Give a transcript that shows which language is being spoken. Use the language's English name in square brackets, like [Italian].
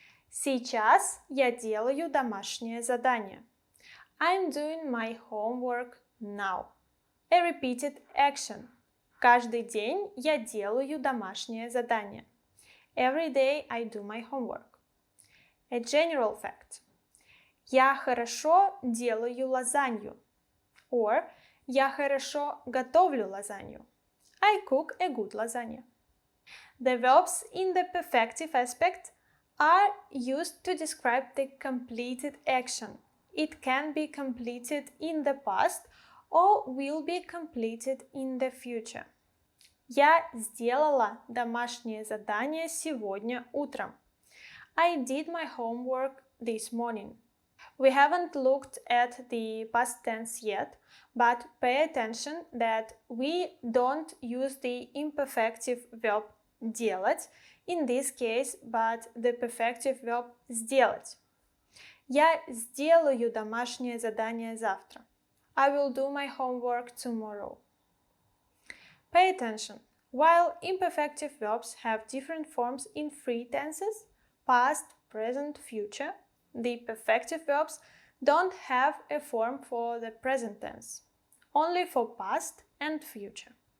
[Russian] Сейчас я делаю домашнее задание. [English] I'm doing my homework now. A repeated action. [Russian] Каждый день я делаю домашнее задание. [English] Every day I do my homework. A general fact. [Russian] Я хорошо делаю лазанью. Or я хорошо готовлю лазанью. [English] I cook a good lasagna. The verbs in the perfective aspect are used to describe the completed action. It can be completed in the past or will be completed in the future. [Russian] Я сделала домашнее задание сегодня утром. [English] I did my homework this morning. We haven't looked at the past tense yet, but pay attention that we don't use the imperfective verb делать in this case, but the perfective verb сделать. [Russian] Я сделаю домашнее задание завтра. [English] I will do my homework tomorrow. Pay attention. While imperfective verbs have different forms in three tenses, past, present, future, the perfective verbs don't have a form for the present tense, only for past and future.